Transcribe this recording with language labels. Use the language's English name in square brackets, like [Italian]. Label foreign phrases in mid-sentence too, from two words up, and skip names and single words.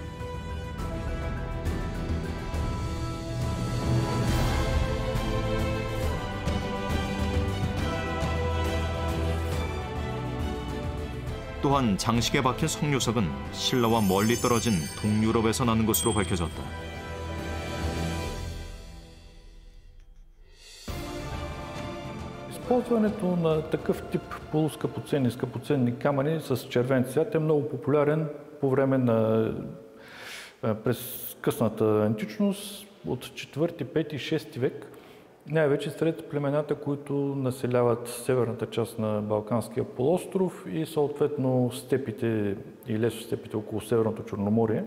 [Korean] 또한 장식에 박힌 석류석은 신라와 멀리 떨어진 동유럽에서 나는 것으로 밝혀졌다. [Bulgarian] Използването на такъв тип скъпоценни камъни с червен цвят е много популярен по време на през късната античност от 4, 5 и 6 век, най-вече сред племената, които населяват северната част на Балканския полуостров и съответно степите и лесостепите около Северното Черноморие.